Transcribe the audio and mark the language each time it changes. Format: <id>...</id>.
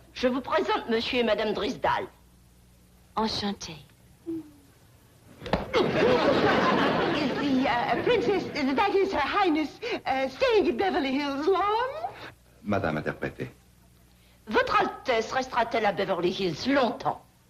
<fr>Je vous présente Monsieur et Madame Drysdale. Enchanté.</fr> <en>Is the princess, that is Her Highness, staying at Beverly Hills long?</en> <fr>Madame interprétée. Votre Altesse restera-t-elle à Beverly Hills longtemps?</fr>